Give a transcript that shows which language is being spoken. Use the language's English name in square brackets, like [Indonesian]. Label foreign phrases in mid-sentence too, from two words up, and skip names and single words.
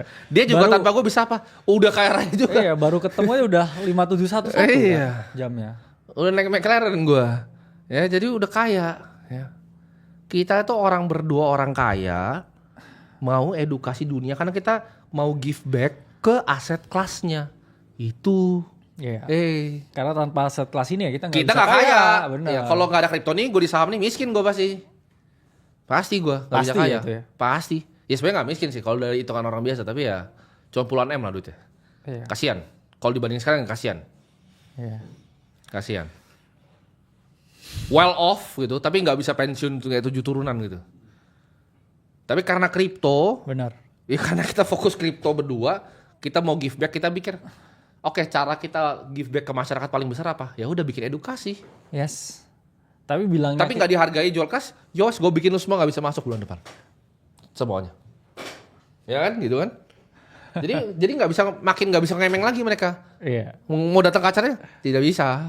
[Indonesian] Dia juga tanpa gue bisa apa? Udah kaya raya juga. Iya, baru ketemu aja udah 571 Iya. kan jamnya. Udah naik McLaren gue. Ya, jadi udah kaya. Ya. Kita itu orang berdua orang kaya, mau edukasi dunia karena kita mau [English] give back [Indonesian] ke aset kelasnya. Itu. Iya. Karena tanpa aset kelas ini ya kita nggak Kita bisa nggak kaya. Bener. Ya, kalau nggak ada kripto nih, gue di saham nih miskin gue pasti. Pasti gue nggak bisa Pasti kaya. ya itu ya? Pasti. Ya sebenarnya nggak miskin sih kalau dari hitungan orang biasa, tapi ya cuma puluhan M lah duitnya. Iya. Kasian. Kalau dibanding sekarang kasian. Iya. Kasian. [English] Well off [Indonesian] gitu, tapi nggak bisa pensiun kayak 7 turunan gitu. Tapi karena kripto, Benar. ya karena kita fokus kripto berdua, kita mau [English] give back, [Indonesian] kita pikir, oke, cara kita [English] give back [Indonesian] ke masyarakat paling besar apa? Ya udah bikin edukasi. Yes. Tapi bilangnya Tapi nggak dihargai jual kas, yos gue bikin lu semua nggak bisa masuk bulan depan. Semuanya. Ya kan, gitu kan? jadi nggak bisa ngemeng lagi mereka. Iya. Mau datang ke acaranya tidak bisa.